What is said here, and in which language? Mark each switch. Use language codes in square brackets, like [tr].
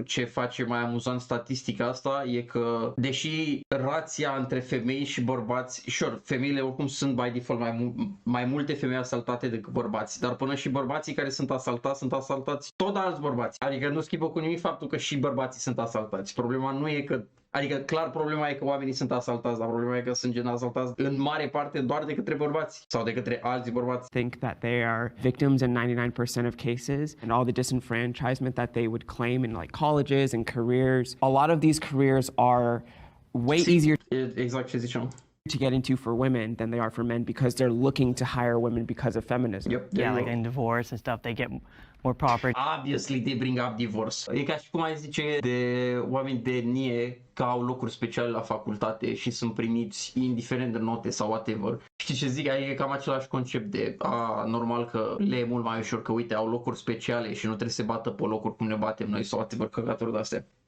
[ro] Ce face mai amuzant statistica asta e că, deși rația între femei și bărbați, sure, femeile oricum sunt by default mai multe femei asaltate decât bărbați, dar până și bărbații care sunt asaltați tot de alți bărbați. Adică nu schimbă cu nimic faptul că și bărbații sunt asaltați. Problema nu e că, adică clar problema e că oamenii sunt asaltați, dar problema e că sunt gen asaltați în mare parte doar de către bărbați sau de către alți bărbați. [en] Think that they are victims in 99% of cases, and all the disenfranchisement that they would claim in like colleges and careers. A lot of these careers are way easier [ro] Exact ce ziceam. [en] to get into for women than they are for men because they're looking to hire women because of feminism. Yep, Yeah, like in divorce and stuff, they get more property. Obviously they bring up divorce. [ro] E ca și cum ai zice de oameni de etnie că au locuri speciale la facultate și sunt primiți indiferent de note sau whatever. Știi ce zic? E cam același concept de normal că le e mult mai ușor că uite au locuri speciale și nu trebuie să se bată pe locuri cum ne batem noi sau whatever, căcaturi de-astea.